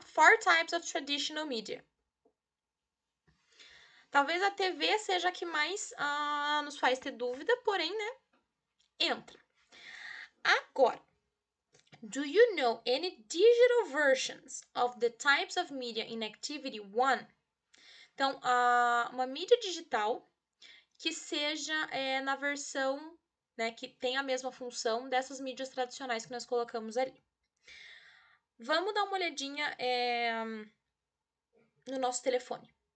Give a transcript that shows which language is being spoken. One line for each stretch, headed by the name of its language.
English: 4 types of traditional media.
Portuguese: Talvez a TV seja a que mais nos faz ter dúvida, porém, né? Entra.
English: Agora, do you know any digital versions of the types of media in Activity 1?
Portuguese: Então, uma mídia digital que seja na versão, né, que tem a mesma função dessas mídias tradicionais que nós colocamos ali. Vamos dar uma olhadinha no nosso telefone.